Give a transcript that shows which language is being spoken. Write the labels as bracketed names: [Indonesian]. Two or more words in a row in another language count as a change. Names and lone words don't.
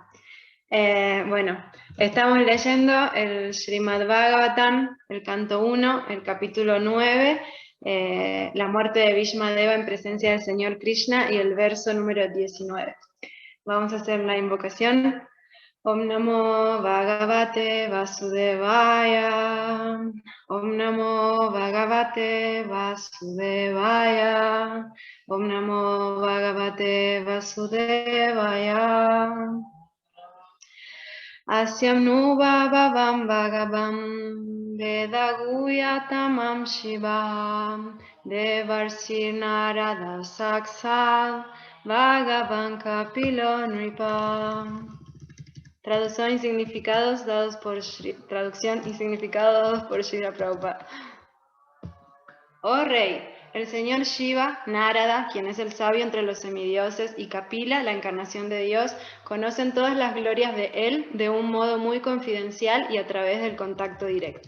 [Spanish] Bueno, estamos leyendo el Srimad Bhagavatam, el canto 1, el capítulo 9, la muerte de Bhishmadeva en presencia del Señor Krishna y el verso número 19. Vamos a hacer la invocación. [Sanskrit] ॐ नमो भगवते वासुदेवाय. ॐ नमो भगवते वासुदेवाय. ॐ नमो भगवते वासुदेवाय. अस्यं नुभवं भगवं वेदगुयतमं शिवं देवर्षिर् नारद साक्षल् भगवान् कपिलो नृप. [Spanish] Traducción y significados dados por Srila Prabhupada. Oh Rey, el señor Shiva, Narada, quien es el sabio entre los semidioses, y Kapila, la encarnación de Dios, conocen todas las glorias de él de un modo muy confidencial y a través del contacto directo.